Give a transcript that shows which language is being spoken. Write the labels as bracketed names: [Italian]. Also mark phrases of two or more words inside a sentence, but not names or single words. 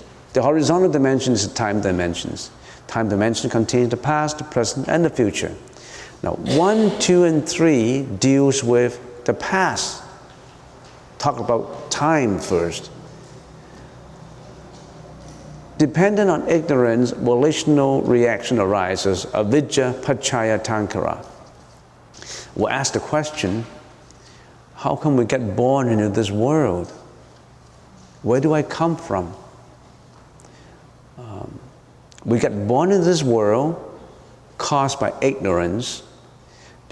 [English] The horizontal dimension is the time dimensions. Time dimension contains the past, the present, and the future. Now, 1, 2, and 3 deals with the past. Talk about time first. Dependent on ignorance, volitional reaction arises, [Pali] avijja pachaya tankara. [English] We'll ask the question, how come we get born into this world? Where do I come from? We get born into this world caused by ignorance.